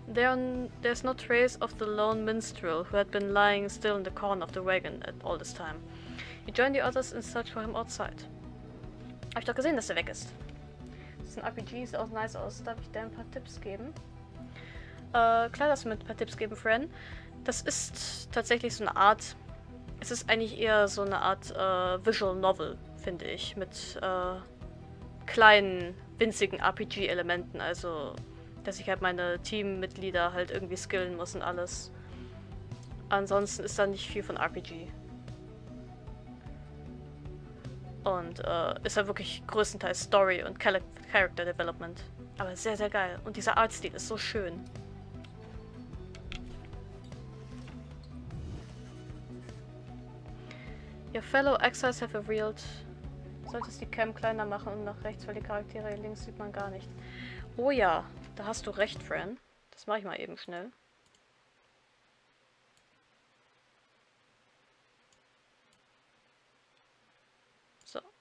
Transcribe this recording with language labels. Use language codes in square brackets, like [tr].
[en] There's no trace of the lone minstrel who had been lying still in the corner of the wagon at all this time. You join the others in search for him outside. [de] Hab ich doch gesehen, dass er weg ist. Das ist ein RPG, sieht auch nice aus. Darf ich dir ein paar Tipps geben? Klar, dass wir mit ein paar Tipps geben, Friend. Das ist tatsächlich so eine Art... Es ist eigentlich eher so eine Art Visual Novel, finde ich. Mit kleinen, winzigen RPG-Elementen. Also, dass ich halt meine Teammitglieder halt irgendwie skillen muss und alles. Ansonsten ist da nicht viel von RPG. Und ist ja wirklich größtenteils Story und Character Development. Aber sehr, sehr geil. Und dieser Artstil ist so schön. [en] Your fellow exiles have revealed... [de] Solltest die Cam kleiner machen und nach rechts, weil die Charaktere hier links sieht man gar nicht. Oh ja, da hast du recht, Fran. Das mache ich mal eben schnell. So.